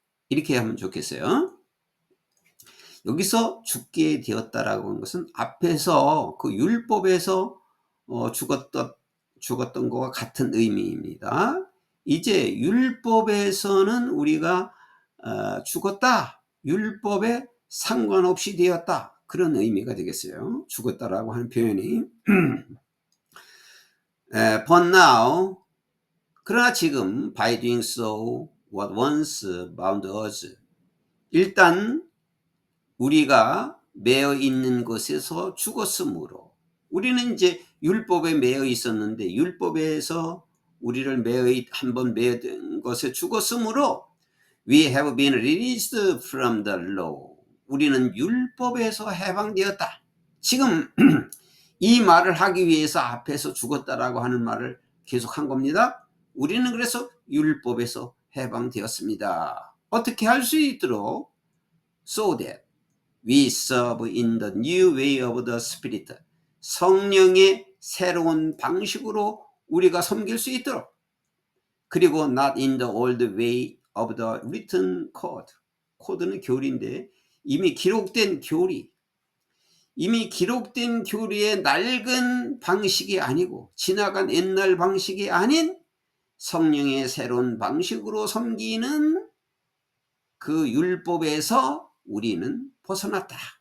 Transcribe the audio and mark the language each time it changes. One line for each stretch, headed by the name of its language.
Korean: 이렇게 하면 좋겠어요. 여기서 죽게 되었다라고 하는 것은 앞에서 그 율법에서 죽었던 것과 같은 의미입니다. 이제 율법에서는 우리가 죽었다, 율법에 상관없이 되었다, 그런 의미가 되겠어요. 죽었다라고 하는 표현이.
English: But now,
Korean: 그러나 지금
English: by doing so what once bound us,
Korean: 일단 우리가 매여 있는 것에서 죽었으므로, 우리는 이제 율법에 매여 있었는데 율법에서 우리를 한번 매여든 것에 죽었으므로
English: we have been released from the law.
Korean: 우리는 율법에서 해방되었다. 지금 이 말을 하기 위해서 앞에서 죽었다라고 하는 말을 계속한 겁니다. 우리는 그래서 율법에서 해방되었습니다. 어떻게 할 수 있도록?
English: So that we serve in the new way of the Spirit.
Korean: 성령의 새로운 방식으로 우리가 섬길 수 있도록. 그리고
English: not in the old way of the written code.
Korean: 코드는 교리인데 이미 기록된 교리. 이미 기록된 교리의 낡은 방식이 아니고 지나간 옛날 방식이 아닌 성령의 새로운 방식으로 섬기는 그 율법에서 우리는 벗어났다.